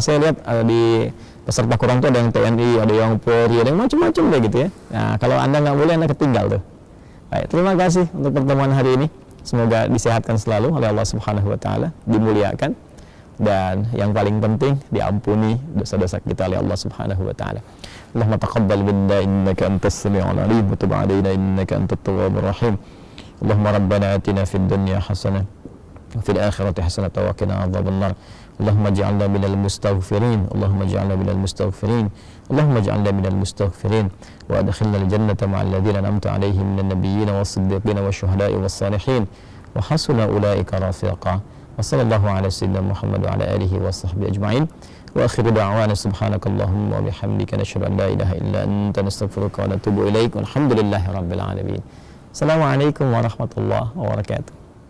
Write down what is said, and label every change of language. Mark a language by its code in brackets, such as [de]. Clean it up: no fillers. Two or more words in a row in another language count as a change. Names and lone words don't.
[id] Saya lihat di peserta Quran tuh ada yang TNI, ada yang Polri, ada yang macam-macam deh gitu ya. Nah, kalau Anda nggak boleh, Anda ketinggal tuh. Baik, terima kasih untuk pertemuan hari ini. Semoga disehatkan selalu oleh Allah [ar] سبحانه وتعالى, [id] dimuliakan, dan yang paling penting diampuni dosa-dosa kita oleh Allah [ar] سبحانه وتعالى. اللهم تقبل منا إنك أنت السميع العليم وتب علينا إنك أنت التواب الرحيم. اللهم ربنا آتنا في الدنيا حسنة وفي الآخرة حسنة وقنا عذاب النار. اللهم اجعلنا من المستغفرين. اللهم اجعلنا من المستغفرين. اللهم اجعلنا من المستغفرين وأدخلنا الجنة مع الذين أنعمت عليهم من النبيين والصديقين والشهداء والصالحين وحسن أولئك رفيقا. وصلى الله على سيدنا محمد وعلى آله وصحبه أجمعين. وآخر دعوانا سبحانك اللهم وبحمدك نشهد أن لا إله إلا أنت نستغفرك ونتوب إليك. والحمد لله رب العالمين. السلام عليكم ورحمة الله وبركاته.